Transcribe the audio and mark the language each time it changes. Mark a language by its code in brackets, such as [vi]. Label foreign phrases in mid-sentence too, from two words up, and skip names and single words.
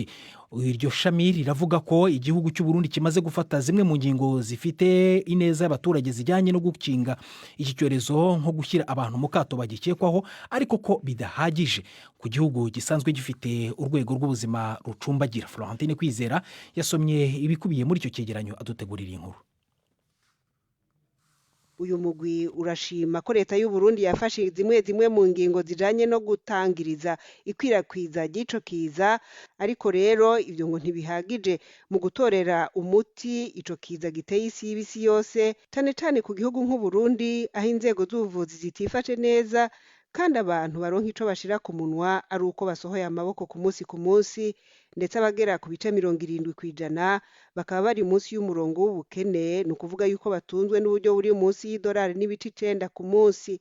[rw] Iryo shami riravuga ko igihugu cy'u Burundi kimaze gufata zimwe mu ngingo zifite ineza y'abaturage zijyanye no gukinga iki cyorezo, nko gushyira abantu mu kato bagikekwaho, ariko ko bidahagije ku gihugu gisanzwe gifite urwego rw'ubuzima rucumbagira. Florentine Kwizera yasomye ibikubiye muri icyo cyegeranyo adutegurira inkuru. [rn] Uyu mugwi urashima ko leta y'u Burundi yafashe zimwe mu ngingo zijanye no gutangiriza ikwirakwiza ry'ico kiza, ariko rero ivyo ngo ntibihagije mu gutorera umuti ico kiza giteye isi y'ibisi yose, cane cane ku gihugu nk'u Burundi aho inzego z'ubuvuzi zitifashe neza kandi abantu baronka ico bashira ku munwa ari uko basohoye amaboko ku munsi, ndetse abagera ku bice 70% bakaba bari munsi y'umurongo w'ubukene, ni ukuvuga yuko batunzwe n'uburyo buri munsi y'idolari n'ibice 9 ku munsi.